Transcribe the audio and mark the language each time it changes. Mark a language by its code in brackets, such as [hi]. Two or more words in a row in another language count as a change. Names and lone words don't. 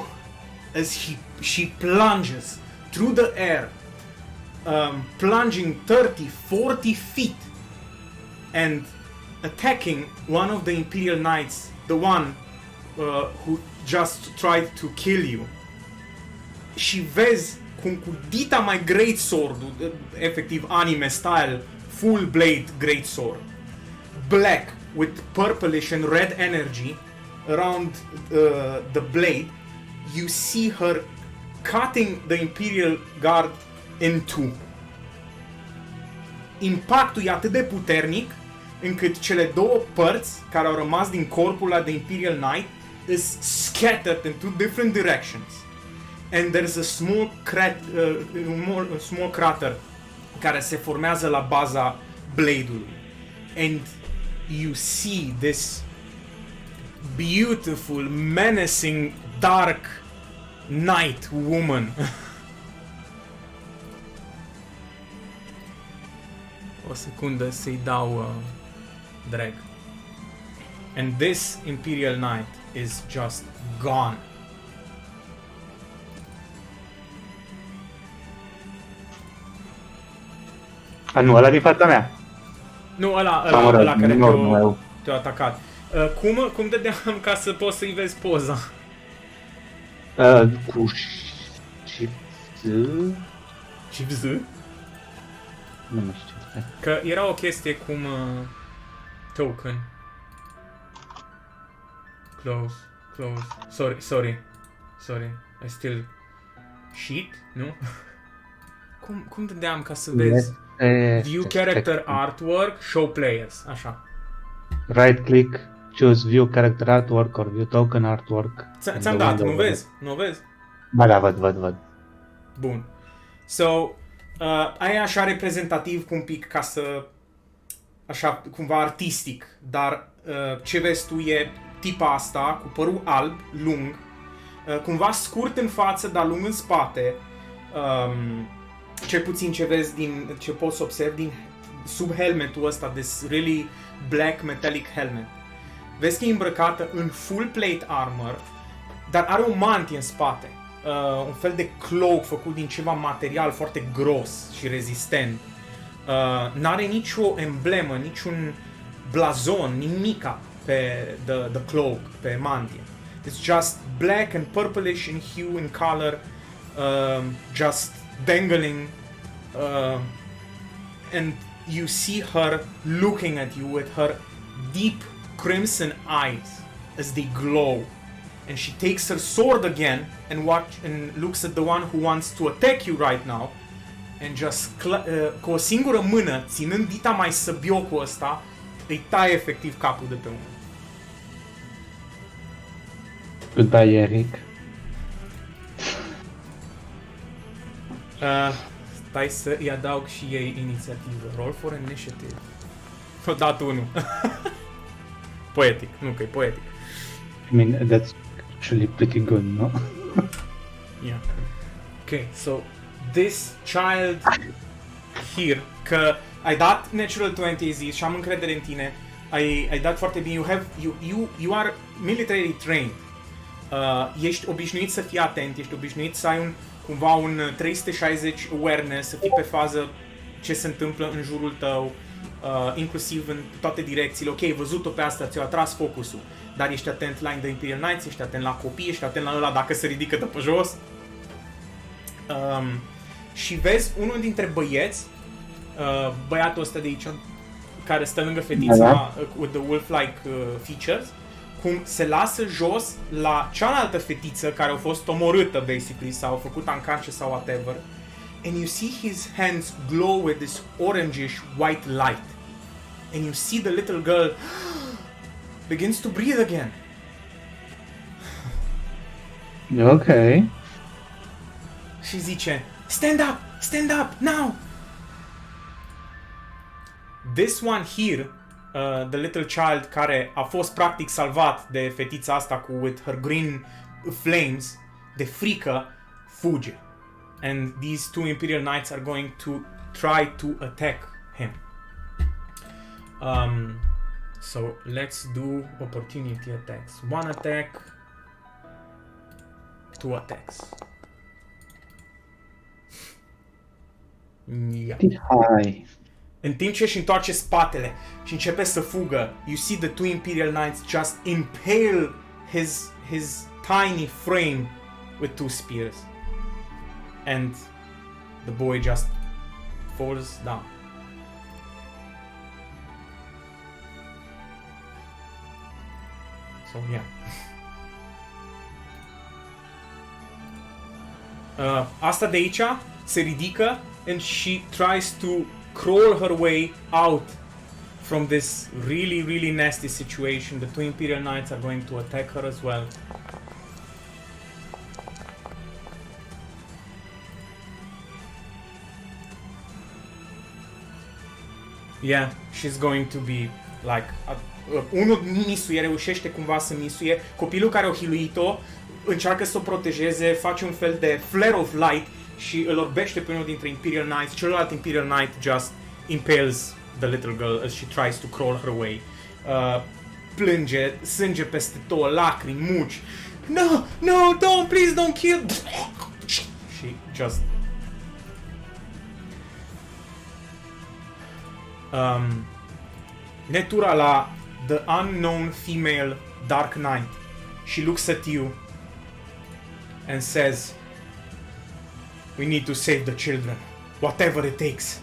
[en] As she plunges through the air, plunging 30-40 feet and attacking one of the Imperial Knights, the one who just tried to kill you. [ro] Și vezi cum cu dita mai [en] great sword, efectiv anime style, full blade great sword, black with purplish and red energy around the blade, you see her cutting the Imperial Guard in two. [ro] Impactul e atât de puternic încât cele două părți care au rămas din corpul ăla de Imperial Knight [en] is scattered in two different directions. And there's a small crater [ro] care se formează la baza blade-ului. [en] And you see this beautiful, menacing, dark night woman. [ro] O secundă să-i dau drag. [en] And this Imperial Knight is just gone. [ro] Nu, ăla din fața mea. Nu, ăla care te-a atacat. Cum dădeam ca să poți să-i vezi poza? Cu Shift Z? Nu mai știu. Că era o chestie cum token. [en] Close. Sorry. I still sheet, [ro] nu? Cum dădeam ca să vezi? [en] View character artwork, show players, așa. Right click, choose view character artwork or view token artwork. [ro] Ți-am dat, nu vezi? Nu vezi? Da, văd. Bun. So, aia așa reprezentativ un pic ca să, așa cumva artistic, dar ce vezi tu e tipa asta cu părul alb, lung, cumva scurt în față, dar lung în spate, cel puțin ce vezi ce poți observi din sub helmetul ăsta, [en] this really black metallic helmet. [ro] Vezi că e îmbrăcată în [en] full plate armor, [ro] dar are o mantie în spate. Un fel de cloak făcut din ceva material foarte gros și rezistent. N-are nicio emblemă, niciun blazon, nimica pe [en] the cloak, [ro] pe mantie. [en] It's just black and purplish in hue and color, just dangling, and you see her looking at you with her deep crimson eyes as they glow. And she takes her sword again and looks at the one who wants to attack you right now, and just [ro] cu o singură mână, ținând dita mai săbiocul ăsta, îi taie efectiv capul de pe umăr. [en] Goodbye, Eric. [ro] Stai să îi adaug și ei inițiativă. [en] Roll for initiative. [ro] O dat unul. Poetic, nu că e poetic. [en] I mean, that's actually pretty good, no? Yeah. Okay, so this child here, [ro] că ai dat natural 20 și am încredere în tine, ai dat foarte bine, [en] you are military trained. [ro] Ești obișnuit să fii atent, ești obișnuit să ai cumva un 360 awareness, să fii pe fază ce se întâmplă în jurul tău, inclusiv în toate direcțiile. Ok, ai văzut-o pe asta, ți-a atras focusul, dar ești atent la The Imperial Knights, ești atent la copii, ești atent la ăla dacă se ridică de pe jos. Și vezi unul dintre băieți, băiatul ăsta de aici, care stă lângă fetița [en] with the wolf-like features, [ro] cum se lasă jos la cealaltă fetiță care a fost omorâtă, basically, sau a făcut unconscious sau whatever. [en] And you see his hands glow with this orangish white light. And you see the little girl begins to breathe again. Okay. [ro] Și zice, [en] stand up, now! This one here, the little child [ro] care a fost practic salvat de fetița asta cu [en] with her green flames, [ro] de frică, fuge. [en] And these two Imperial Knights are going to try to attack him. So let's do opportunity attacks. One attack, two attacks. Yeah. Hi. [ro] În timp ce își întoarce spatele și începe să fugă, [en] you see the two Imperial Knights just impale his tiny frame with two spears. And the boy just falls down. So yeah. [ro] Asta de aici se ridică [en] and she tries to crawl her way out from this really, really nasty situation. The two Imperial Knights are going to attack her as well. Yeah, she's going to be like... [ro] unul misuie, reușește cumva să misuie. Copilul care o hiluit-o încearcă să o protejeze, face un fel de [en] flare of light [ro] și îl orbește pe unul dintre Imperial Knights. Celălalt Imperial Knight [en] just impales the little girl as she tries to crawl her way. [ro] Plânge, sânge peste tot, lacrimi, muci. [en] No, please don't kill. She just... [ro] Netura la [en] the unknown female Dark Knight. She looks at you and says, "We need to save the children, whatever it takes."